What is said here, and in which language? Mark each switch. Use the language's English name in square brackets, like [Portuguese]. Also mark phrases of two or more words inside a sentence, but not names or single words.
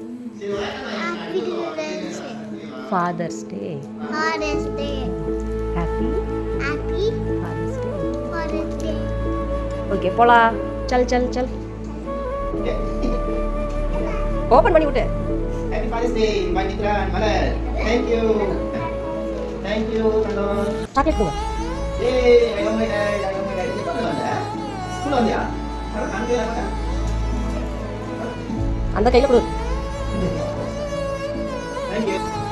[English] Father's Day. Happy Father's Day. [Tamil] ஓகே போலாம். [Hindi] चल चल चल. [Tamil] ஓபன் பண்ணி விட்டு. [English] Happy Father's Day, Mbak Mitra, Malar. Thank you. Thank you, Kandor. [Tamil] சாக்லேட் கொடுங்க. [Indonesian] Yeay, ayo mulai. Itu apa anda? Pulang ya? Kalau ambil apa? [Tamil] அந்த கையில கொடு. [English] Thank you.